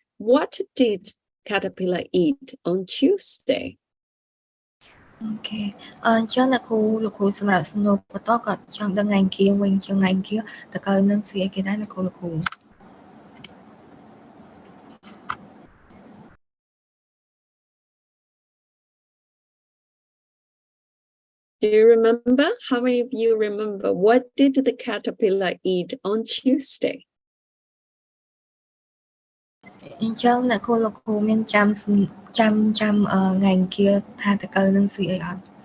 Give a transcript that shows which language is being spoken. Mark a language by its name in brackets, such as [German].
[English] What did caterpillar eat on Tuesday? [Khmer] អូខេអញ្ចឹងអ្នកគ្រូសម្រាប់សំណួរបន្តគាត់ចង់ដឹងថ្ងៃអង្គារវិញថ្ងៃអង្គារតកៅនឹងស៊ីអីគេដែរអ្នកគ្រូ [English] Do you remember? How many of you remember? What did the caterpillar eat on Tuesday? [Khmer] អញ្ចឹងអ្នកគ្រូមានចាំថ្ងៃអង្គារថាតកៅនឹងស៊ីអីអត់